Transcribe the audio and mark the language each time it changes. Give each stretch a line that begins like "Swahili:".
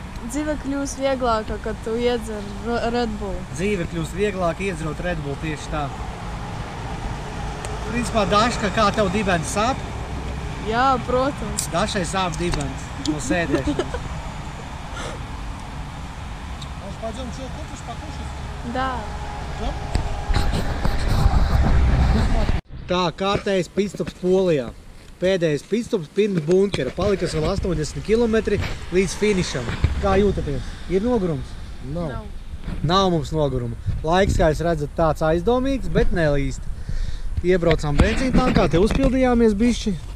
Latvian: Dzīve kļūs vieglāka, kad tu iedzer Red Bull. Dzīve kļūst vieglāk iedzerot Red Bull tieši tā. Principā, Daška, kā tev dibens sāp? Jā, protams. Dašai sāp dibens no sēdēšanas.
Russian: Может, пойдем, что купишь, покушать? Да.
Latvian: Tā, kārtējs pitstops Polijā. Pēdējais pitstops pirms bunkera. Palikas vēl 80 km līdz finišam. Kā jūtaties? Ir nogurums? Nav. Nav mums noguruma. Laiks, kā jūs redzat, tāds aizdomīgs, bet nelīst. Iebraucām benzīna tankā, te uzpildījāmies bišķi.